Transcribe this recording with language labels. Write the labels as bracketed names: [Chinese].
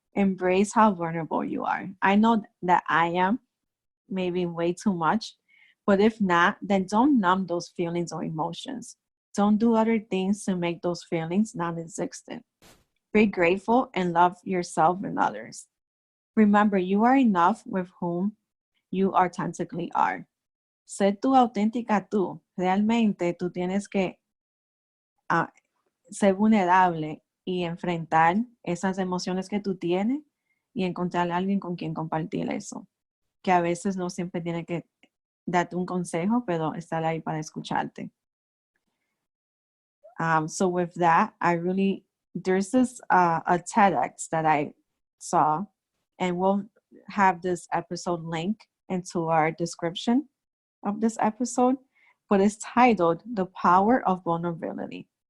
[English] Embrace how vulnerable you are. I know that I am maybe way too much, but if not, then don't numb those feelings or emotions. Don't do other things to make those feelings non-existent. Be grateful and love yourself and others. Remember, you are enough with whom you authentically are. [Spanish] Sé tú auténtica tú. Realmente tú tienes que ser vulnerable y enfrentar esas emociones que tú tienes y encontrar a alguien con quien compartir eso. Que a veces no siempre tiene que darte un consejo, pero estar ahí para escucharte. [English] So with that, there's this a TEDx that I saw, and we'll have this episode link into our description of this episode, but it's titled The Power of Vulnerability.